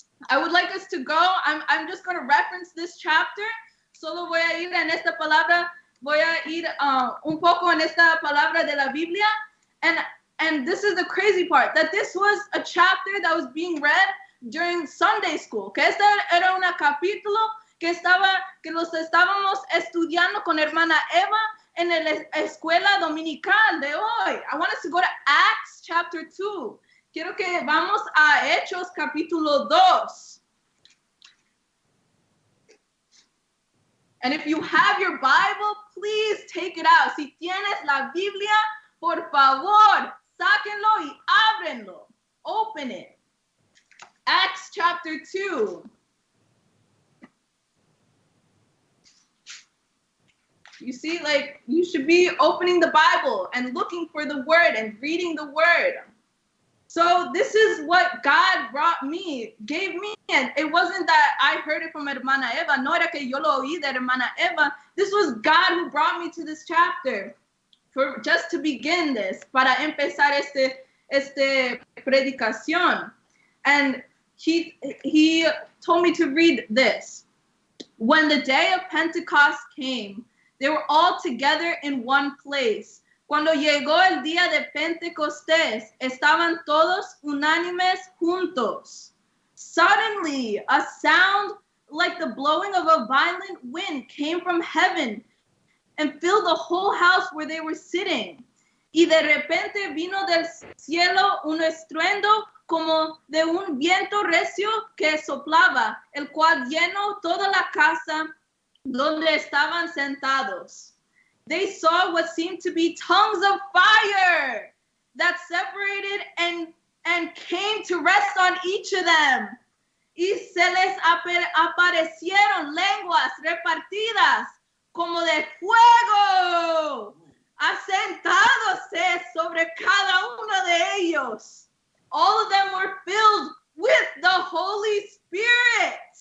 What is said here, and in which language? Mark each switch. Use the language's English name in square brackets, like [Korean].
[English] I would like us to go. I'm just going to reference this chapter. [Spanish] Solo voy a ir en esta palabra. Voy a ir un poco en esta palabra de la Biblia. [English] And this is the crazy part, that this was a chapter that was being read during Sunday school. [Spanish] Que este era un capítulo que los estábamos estudiando con hermana Eva en la escuela dominical de hoy. [English] I want us to go to Acts chapter 2. [Spanish] Quiero que vamos a Hechos capítulo 2. [English] And if you have your Bible, please take it out. [Spanish] Si tienes la Biblia, por favor, sáquenlo y ábrenlo. [English] Open it. Acts chapter 2. You see, like, you should be opening the Bible and looking for the word and reading the word. So this is what God gave me. And it wasn't that I heard it from Hermana Eva. [Spanish] No era que yo lo oí de Hermana Eva. [English] This was God who brought me to this chapter. For just to begin this, [Spanish] para empezar este predicación. [English] And he told me to read this. When the day of Pentecost came, they were all together in one place. [Spanish] Cuando llegó el día de Pentecostés, estaban todos unánimes juntos. [English] Suddenly, a sound like the blowing of a violent wind came from heaven and filled the whole house where they were sitting. [Spanish] Y de repente vino del cielo un estruendo como de un viento recio que soplaba, el cual llenó toda la casa donde estaban sentados. [English] They saw what seemed to be tongues of fire that separated and came to rest on each of them. [Spanish] Y se les aparecieron lenguas repartidas como de fuego, asentándose sobre cada uno de ellos. [English] All of them were filled with the Holy Spirit.